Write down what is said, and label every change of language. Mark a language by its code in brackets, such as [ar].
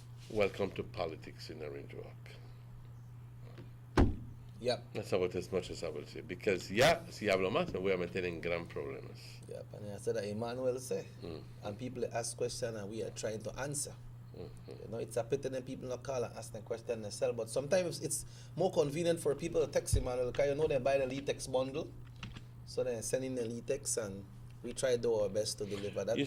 [en] Welcome to politics in Orange Rock. Yep. That's about as much as I will say. Because, [es] si hablo más, me voy a meter en gran problemas. [en] Yep, and I said that Emmanuel said. And people ask questions and we are trying to answer. You know, it's a pity that people not call and ask them questions themselves. But sometimes it's more convenient for people to text Emmanuel, because you know they buy the Litex bundle. So they're sending the Litex and we try to do our best to deliver that.